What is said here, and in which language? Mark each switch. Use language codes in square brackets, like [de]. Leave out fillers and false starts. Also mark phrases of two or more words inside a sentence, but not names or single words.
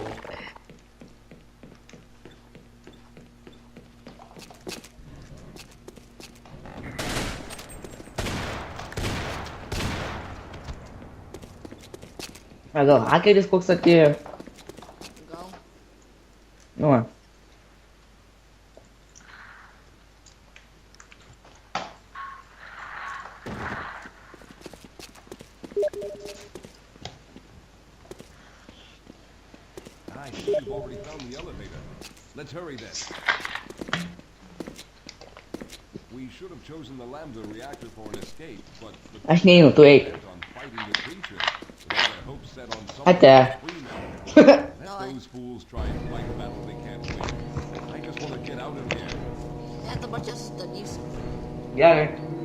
[lt] A gal hakeris koks atėjo? Gal. Nu va. [en] I see you've already found the elevator. Let's hurry then. We should have chosen the Lambda reactor for an escape, but the [lt] Aš neinu, tu eik. [en] on fighting the creature, with all their hopes set on [lt] Ate. [en] something between them. Let those fools try and fight a battle they can't win. I just want to get out of here. [lt] Ne, dabar čia sustabdysiu. Gerai.